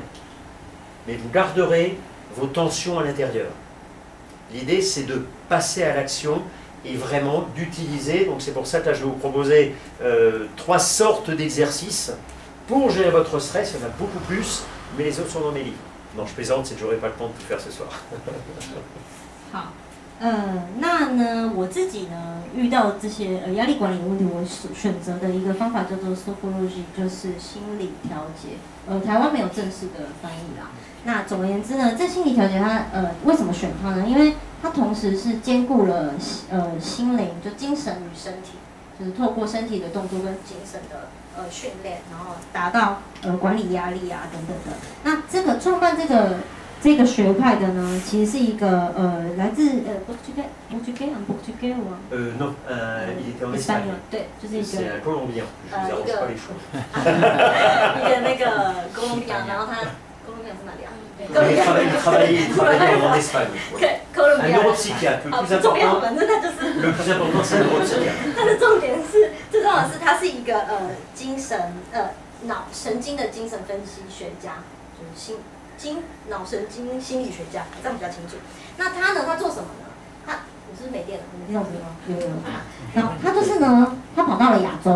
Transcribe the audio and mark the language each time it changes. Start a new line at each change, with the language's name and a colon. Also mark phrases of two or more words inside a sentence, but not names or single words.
French: Mais vous garderez vos tensions à l'intérieur. L'idée, c'est de passer à l'action et vraiment d'utiliser. Donc c'est pour ça que là, je vais vous proposer 3 sortes d'exercices pour gérer votre stress. Il y en a beaucoup plus, mais les autres sont dans mes livres. Non, je plaisante, c'est que j'aurai pas le temps de tout faire ce soir.
Chinese: 好，那呢，我自己呢遇到这些压力管理的问题，我选择的一个方法叫做 Sophrology， 就是心理调节。台湾没有正式的翻译啦。那总而言之呢，这心理调节它为什么选它呢？因为它同时是兼顾了心灵，就精神与身体，就是透过身体的动作跟精神的训练，然后达到管理压力啊等等的。那这个创办这个学派的呢，其实是一个来自Portugal吗
French: Non, il était en Espagne.
Chinese: 对，就是一个
French: C'est un Colombien. Je vous arrange pas les choses.
Chinese: 一个那个哥伦比亚，然后他哥伦比亚是哪里啊？
French: Il travaillait en Espagne.
Chinese: 对，哥伦
French: Un
Chinese: 比亚。
French: neuropsychiatre. Le
Chinese: 哦，
French: plus
Chinese: 不重要，
French: important,
Chinese: 反正他就是。
French: le plus important, c'est un neuropsychiatre.
Chinese: 它的重点是，最重要的是，他是一个精神脑神经的精神分析学家，就是脑神经心理学家，这样比较清楚。那他呢？他做什么呢？你是不是没电了？你没听到我声音吗？有。然后他就是呢，他跑到了亚洲。